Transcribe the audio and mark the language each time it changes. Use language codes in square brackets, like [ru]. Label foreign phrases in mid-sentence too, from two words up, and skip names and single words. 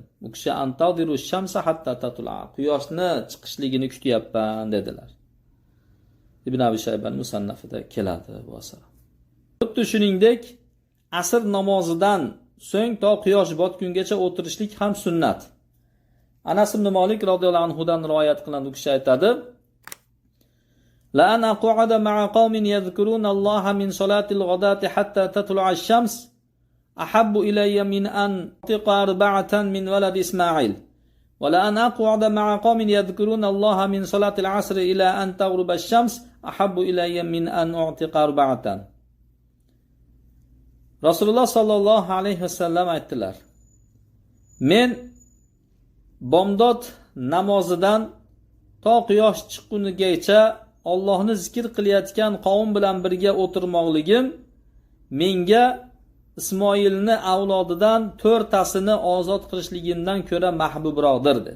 [uz] U kishi, [ar] "أنتظر الشمس حتى تطلع, [uz] quyoshni chiqishligini kutyapman" dedilar. Ibn Abi Shayba musannafida keladi bu asar. Xuddi shuningdek, asr namozidan so'ng to quyosh botgungacha o'tirishlik ham sunnat. Anas ibn Malik [ar] radhiyallohu anhu [uz] dan rivoyat qilingan u kishi aytadi, [ar] "لأن أقعد مع قوم يذكرون الله من صلاة الغداة حتى تطلع الشمس أحب إلي من أن أعتق أربعة من ولد إسماعيل. ولأن أقعد مع قوم يذكرون الله من صلاة العصر إلى أن تغرب الشمس أحب إلي من أن أعتق أربعة." [uz] Rasululloh [ar] sallallohu alayhi vasallam [uz] aytdilar, "Men bomdod namozidan to quyosh chiqqunigacha Allohni zikr qilayotgan qavm bilan birga o'tirmoqligim menga Ismoilni avlodidan 4tasini ozod qilishligimdan ko'ra mahbubroqdir" dedi.